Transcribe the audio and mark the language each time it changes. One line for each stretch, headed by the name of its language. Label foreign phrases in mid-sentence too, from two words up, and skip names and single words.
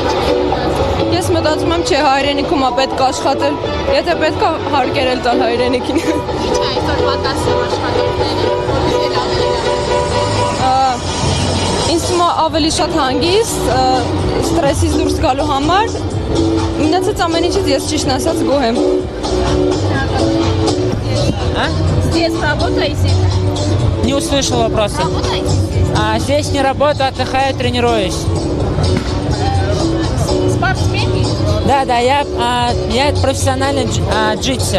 Armenian: Ես մտածում եմ, չէ, հայրենիքում է պետք աշխատել, եթե պետք է հարկերել տալ հայրենիքին։ Ինչ է այսօր պատասխան աշխատողները, որտեղ ավելի Ինձ թվում է ավելի շատ հանգիստ, ստրեսից դուրս գալու համար, մնացած ամեն ինչից ես ճիշտն ասած գոհ եմ։
Russian: Здесь работаете? Не услышал вопроса. Работаете? Здесь не работаю, отдыхаю, тренируюсь. Спортсменки? Да, я профессиональный джитсер.